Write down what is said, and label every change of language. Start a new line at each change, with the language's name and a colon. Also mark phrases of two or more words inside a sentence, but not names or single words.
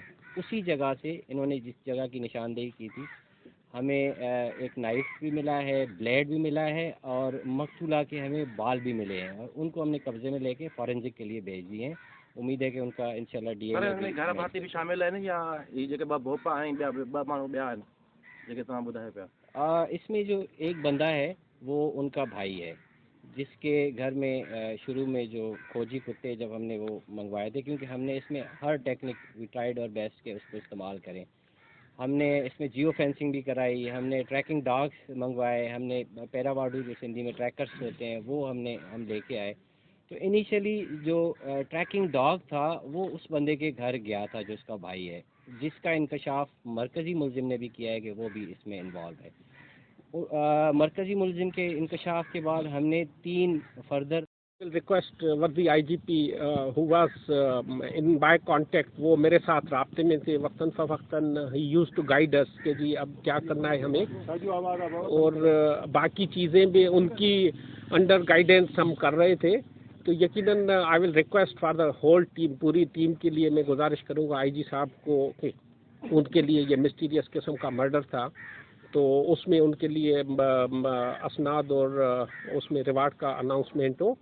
Urdu: اسی جگہ سے انہوں نے جس جگہ کی نشاندہی کی تھی، ہمیں ایک نائف بھی ملا ہے، بلیڈ بھی ملا ہے اور مقتولہ کے ہمیں بال بھی ملے ہیں اور ان کو ہم نے قبضے میں لے کے فارنزک کے لیے بھیج دیے ہیں. امید ہے کہ ان کا
Arabic: إن شاء الله
Urdu: डीएनए
Sindhi: घर भाती भी शामिल आहिनि या ही जेके ॿ भोपा आहिनि ॿ माण्हू ॿिया आहिनि जेके तव्हां ॿुधायो पिया?
Urdu: اس میں جو ایک بندہ ہے وہ ان کا بھائی ہے، جس کے گھر میں شروع میں جو کھوجی کتے جب ہم نے وہ منگوائے تھے، کیونکہ ہم نے اس میں ہر ٹیکنیک
English: we tried
Urdu: اور بیسٹ کے اس کو استعمال کریں. ہم نے اس میں
English: geo fencing
Urdu: بھی کرائی، ہم نے
English: tracking dogs
Urdu: منگوائے، ہم نے پیراواڑو جو سندھی میں ٹریکرز ہوتے ہیں وہ ہم لے کے آئے. تو انیشیلی جو
English: tracking dog
Urdu: تھا وہ اس بندے کے گھر گیا تھا جو اس کا بھائی ہے، جس کا انکشاف مرکزی ملزم نے بھی کیا ہے کہ وہ بھی اس میں انوالو ہے. مرکزی ملزم کے انکشاف کے بعد ہم نے 3 فردر
English: will request वर्दी IGP who was in by contact,
Urdu: وہ میرے ساتھ رابطے میں تھے وقتاً فوقتاً.
English: he used to guide us
Urdu: کہ جی اب کیا کرنا ہے ہمیں، اور باقی چیزیں بھی ان کی
English: under guidance
Urdu: ہم کر رہے تھے. تو یقیناً
English: I will request for the whole team,
Urdu: پوری ٹیم کے لیے میں گزارش کروں گا IG صاحب کو کہ ان کے لیے یہ مسٹیریس قسم کا مرڈر تھا تو اس میں ان کے لیے اسناد اور اس میں ریوارڈ کا اناؤنسمنٹ ہو.